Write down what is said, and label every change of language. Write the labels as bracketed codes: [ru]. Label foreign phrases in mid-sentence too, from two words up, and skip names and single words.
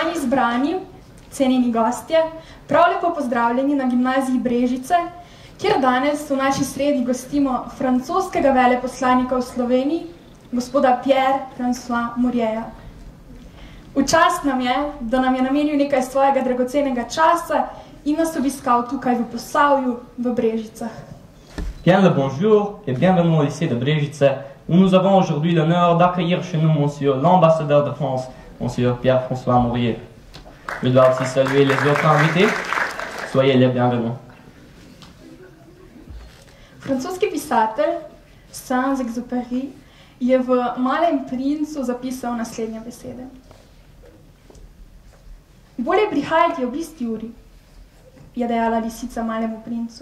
[sl] zbrani, cenjeni gostje, prav lepo pozdravljeni na gimnaziji Brežice, kjer danes v naši sredi gostimo francoskega veleposlanika v Sloveniji, gospoda Pierre-François Morieja. V čast nam je, da nam je namenil nekaj svojega dragocenega časa in nas obiskal tukaj v Posavju, v Brežicah. [fr] Bien le bonjour et bienvenue au lycée de Brežice, où nous avons aujourd'hui l'honneur d'accueillir chez nous monsieur l'ambassadeur de France, monsieur Pierre-François Morier. Je dois aussi saluer les autres invités. Soyez les bienvenus. [sl] Francoski pisatelj Saint-Exupéry je v Malem princu zapisal naslednje besede. Bolje prihajati ob isti uri, je dejala lisica Malemu princu.